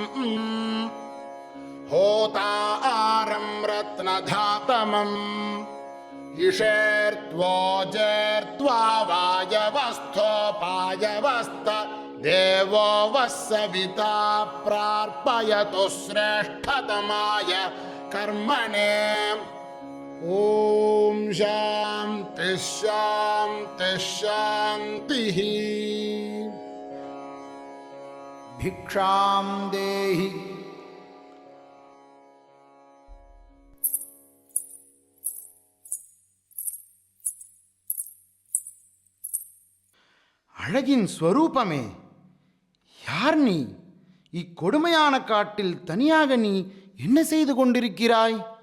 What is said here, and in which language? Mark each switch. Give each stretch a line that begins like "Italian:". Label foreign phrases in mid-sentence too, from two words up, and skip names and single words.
Sanskrit: होतारं रत्नधातमम् इषेर्त्वोजेर्त्वा वायवस्थोपायवस्त देवो वः सविता प्रार्पयतु श्रेष्ठतमाय कर्मणे। ॐ शान्ति शान्ति शान्तिः। भिक्षां देहि।
Tamil: அழகின் ஸ்வரூபமே, யார் நீ? இக்கொடுமையான காட்டில் தனியாக நீ என்ன செய்து கொண்டிருக்கிறாய்?